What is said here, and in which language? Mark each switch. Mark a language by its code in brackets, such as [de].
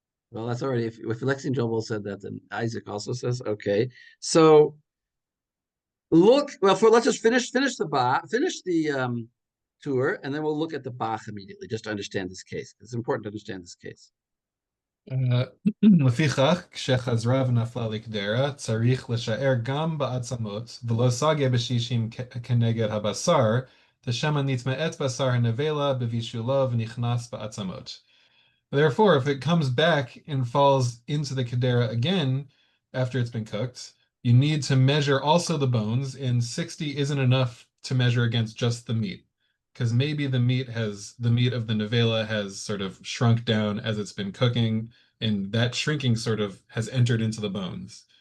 [en] Well, that's already, if Lexi and Joel said that, then Isaac also says, okay. So look, well, let's just finish the tour, and then we'll look at the Bach immediately, just to understand this case. It's important to understand this case. [he] לפיכך, כשחזרה ונפלה לקדרה, צריך לשער גם בעצמות, ולא סגה בשישים כנגד הבשר, דשמא נטמאת בשר הנבלה בבישולו ונכנס בעצמות. [en] Therefore, if it comes back and falls into the kedera again after it's been cooked, you need to measure also the bones, and 60 isn't enough to measure against just the meat. Because maybe the meat of the nevela has sort of shrunk down as it's been cooking, and that shrinking sort of has entered into the bones.